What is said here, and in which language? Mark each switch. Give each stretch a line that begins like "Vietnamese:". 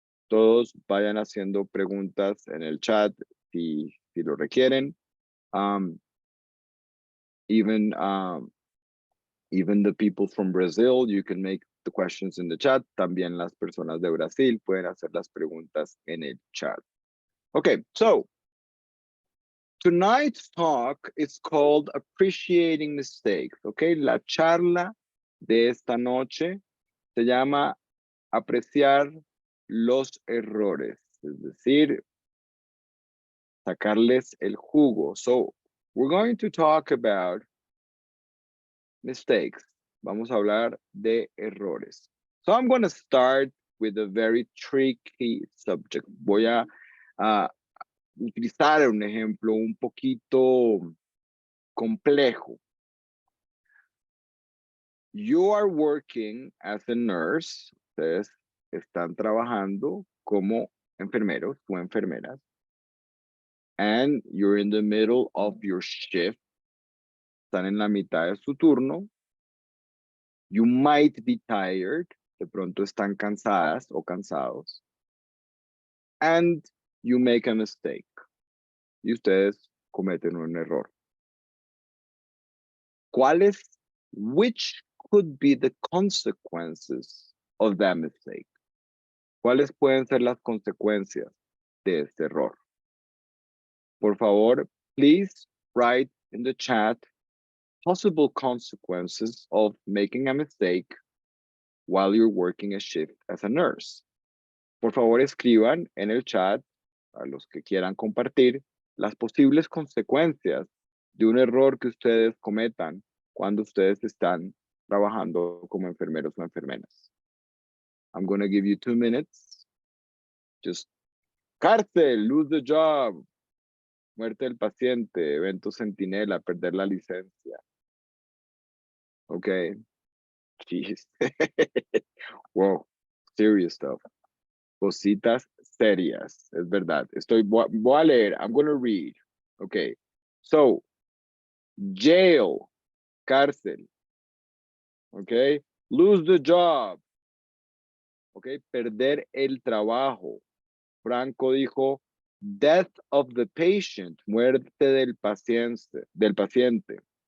Spanish: Todos vayan haciendo preguntas en el chat si lo requieren.
English: Even the people from Brazil, you can make the questions in the chat.
Spanish: También las personas de Brasil pueden hacer las preguntas en el chat.
English: Okay, so tonight's talk is called Appreciating Mistakes.
Spanish: Okay, la charla de esta noche se llama Apreciar los errores, es decir, sacarles el jugo.
English: So we're going to talk about mistakes.
Spanish: Vamos a hablar de errores.
English: So I'm going to start with a very tricky subject.
Spanish: Voy a utilizar un ejemplo un poquito complejo.
English: You are working as a nurse.
Spanish: Ustedes están trabajando como enfermeros o enfermeras.
English: And you're in the middle of your shift.
Spanish: Están en la mitad de su turno.
English: You might be tired.
Spanish: De pronto están cansadas o cansados.
English: And you make a mistake.
Spanish: Y ustedes cometen un error.
English: Which could be the consequences of that mistake?
Spanish: ¿Cuáles pueden ser las consecuencias de este error? Por favor,
English: please write in the chat possible consequences of making a mistake while you're working a shift as a nurse.
Spanish: Por favor, escriban en el chat, a los que quieran compartir, las posibles consecuencias de un error que ustedes cometan cuando ustedes están trabajando como enfermeros o enfermeras.
English: I'm going to give you 2 minutes.
Spanish: Just cárcel,
English: lose the job,
Spanish: muerte del paciente, evento centinela, perder la licencia. Okay. Jeez.
English: Wow, serious stuff.
Spanish: Cositas serias, es verdad. Voy a leer,
English: I'm going to read. Okay. So, jail, cárcel. Okay. Lose the job. Okay.
Spanish: Perder el trabajo. Franco dijo,
English: death of the patient,
Spanish: muerte del paciente.